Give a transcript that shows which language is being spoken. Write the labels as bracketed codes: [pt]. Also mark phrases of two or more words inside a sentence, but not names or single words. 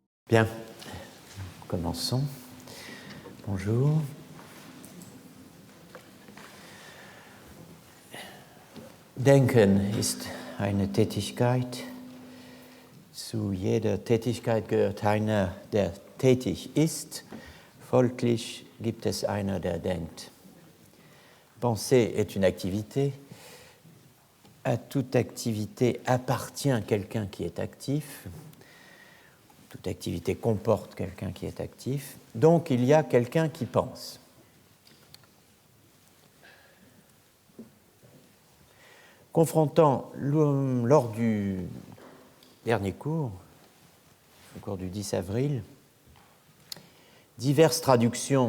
[fr] Bien, commençons. Bonjour. [de] Denken ist eine Tätigkeit. Zu jeder Tätigkeit gehört einer, der tätig ist. Folglich gibt es einer, der denkt. [fr] Penser est une activité. À toute activité appartient quelqu'un qui est actif. Toute activité comporte quelqu'un qui est actif. Donc, il y a quelqu'un qui pense. Confrontant lors du dernier cours, au cours du 10 avril, diverses traductions